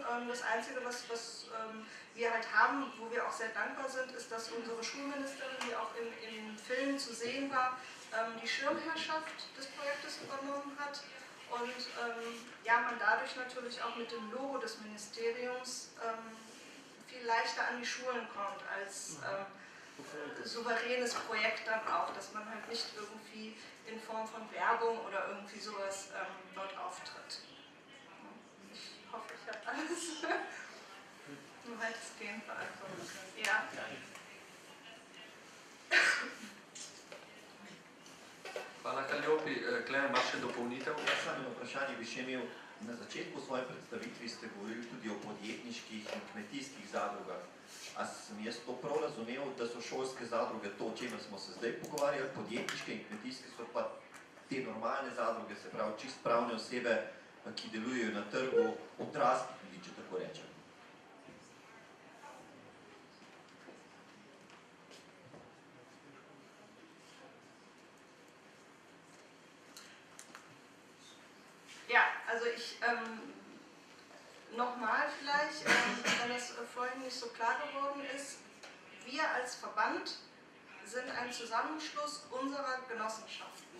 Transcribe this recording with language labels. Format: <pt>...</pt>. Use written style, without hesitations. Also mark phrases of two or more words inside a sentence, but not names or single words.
<de>Das Einzige, was wir halt haben, wo wir auch sehr dankbar sind, ist, dass unsere Schulministerin, die auch in Filmen zu sehen war, die Schirmherrschaft des Projektes übernommen hat und ja, man dadurch natürlich auch mit dem Logo des Ministeriums viel leichter an die Schulen kommt als souveränes Projekt dann auch, dass man halt nicht irgendwie in Form von Werbung oder irgendwie sowas dort auftritt. Ich hoffe, ich habe alles nur weitestgehend beantwortet. Ja.</de> <sl>Hvala, Kalliopi. Klemen, imaš še dopolnitev? Samo vprašanje bi še imel. Na začetku svoje predstavitvi ste govorili tudi o podjetniških in kmetijskih zadrugah. A sem jaz to prav razumel, da so šolske zadruge to, o čemer smo se zdaj pogovarjali, podjetniške in kmetijske so pa te normalne zadruge, se pravi čist pravne osebe, ki delujejo na trgu odraslih ljudi, če tako rečem.</sl> <de>Ja, also ich, nochmal vielleicht, wenn es vorhin nicht so klar geworden ist, wir als Verband sind ein Zusammenschluss unserer Genossenschaften.</de>